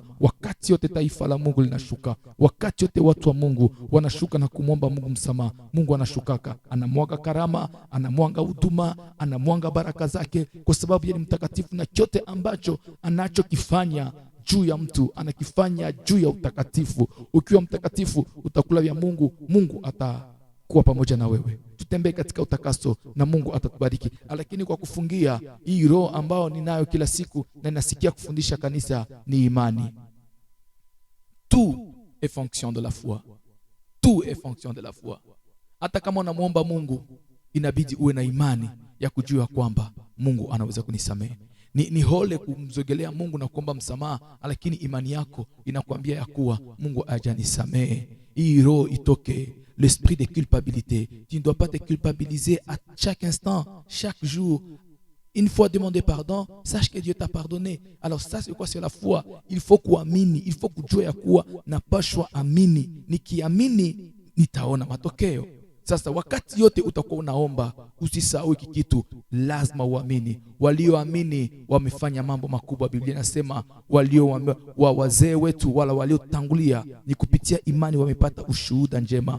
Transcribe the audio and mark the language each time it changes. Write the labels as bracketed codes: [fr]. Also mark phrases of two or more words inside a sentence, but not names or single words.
[sw] Wakati yote taifa la Mungu linashuka, wakati yote watu wa Mungu wanashuka na kumwomba Mungu msamaha, Mungu anashukaka, anamwaga karama, anamwaga huduma, anamwaga baraka zake, kwa sababu yeye ni mtakatifu, na chote ambacho anachokifanya juu ya mtu anakifanya juu ya utakatifu. Ukiwa mtakatifu utakula vya Mungu, Mungu kuwa pamoja na wewe. Tutembee katika utakaso na Mungu atatubariki. Lakini kwa kufungia, hii roho ambao ninayo kila siku na nasikia kufundisha kanisa ni imani. [fr] Tout est fonction de la foi. Tout est fonction de la foi. [sw] Hata kama unamuomba Mungu, inabidi uwe na imani ya kujua kwamba Mungu anaweza kunisamehe. Ni hole kumzogelea Mungu na kuomba msamaha, lakini imani yako inakwambia ya kuwa Mungu hajanisamehe. Hii roho itoke, [fr] l'esprit de culpabilité. Tu ne dois pas te culpabiliser à chaque instant, chaque jour. Une fois demander pardon, sache que Dieu t'a pardonné. Alors ça c'est quoi? C'est la foi. Il faut kuamini, il faut [sw] kujua ya kuwa napashwa amini. Nikiamini nitaona matokeo. Sasa wakati yote utakuwa unaomba, usisahau hiki kitu, lazima uamini. Walioamini wamefanya mambo makubwa. Biblia inasema wazee wetu wala waliotangulia ni kupitia imani wamepata ushuhuda njema.